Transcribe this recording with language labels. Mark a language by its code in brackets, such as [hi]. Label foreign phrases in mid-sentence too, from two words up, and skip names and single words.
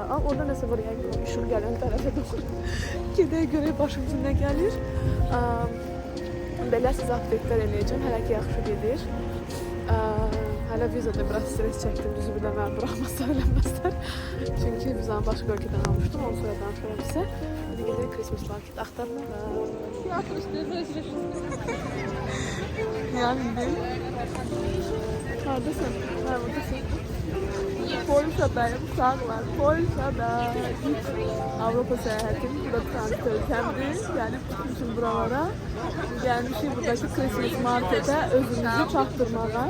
[az] Orada nəsə var yəni işıq gələn tərəfə doğru. Gedək görək başımıza nə gəlir. Belə sizə update'lər eləyəcəm. Hələ ki yaxşı gedir. Hələ vizada biraz stres çəkdim. Düzü bir də mən buraxmazlar, eləməzlər. Çünki vizanı başqa ölkədən almışdım. Onu sonra danışıram sizə. İndi gedək [en] Christmas market [az] axtarıq. Yani haradasın? Ha, buradasın. Polşa'dayım, sağlar. Polşa'da ilk Avropa seyahatim. Burada transit ölkəmdir. Gəlib tutmuşum buralara. Gəlmişik buradaki [en] Christmas markete [az] özümüzü çaktırmağa.